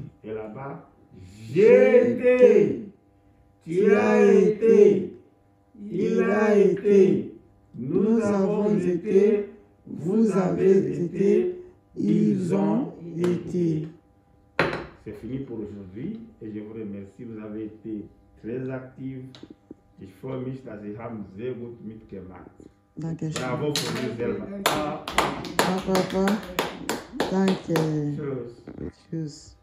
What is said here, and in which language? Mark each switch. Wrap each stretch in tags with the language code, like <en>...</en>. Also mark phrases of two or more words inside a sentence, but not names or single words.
<fr>Et là-bas, j'ai été, tu as été, il a été, nous avons été, vous avez été, ils ont été. C'est fini pour aujourd'hui et je vous remercie. Vous avez été très actifs.</fr> <de>Ich freue mich, dass Sie haben sehr gut mitgemacht. Danke schön. Bravo für Sie selber. Papa. Danke. Tschüss. Tschüss.</de>